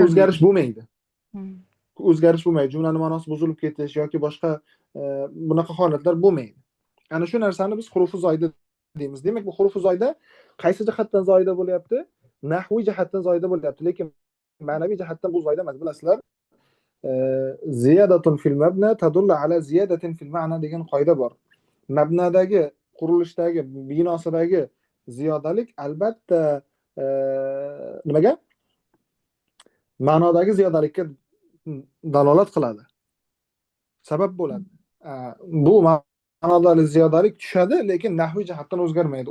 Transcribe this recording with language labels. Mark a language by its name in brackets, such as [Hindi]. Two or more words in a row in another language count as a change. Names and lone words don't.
[Uzbek] o'zgarish bo'lmaydi. O'zgarish bo'lmaydi. Jumlaning ma'nosi buzilib ketish yoki boshqa bunaqa holatlar bo'lmaydi. Ana shu narsani biz hurufi zoida deymiz. Demak, bu hurufi zoida qaysi jihatdan zoida bo'lyapti? Nahviy jihatdan zoida bo'lyapti, lekin ma'naviy jihatdan bu zoida emas. Bilasizlar, [Arabic] زيادة في المبنى تدل على زيادة في المعنى [Uzbek] degan qoida bor. Mabnadagi, qurilishdagi, binosidagi ziyodalik albatta nimaga? Ma'nodagi ziyodalikka dalolat qiladi. Sabab bo'ladi. Bu ma'nodagi ziyodalik tushadi, lekin nahviy jihatdan o'zgarmaydi.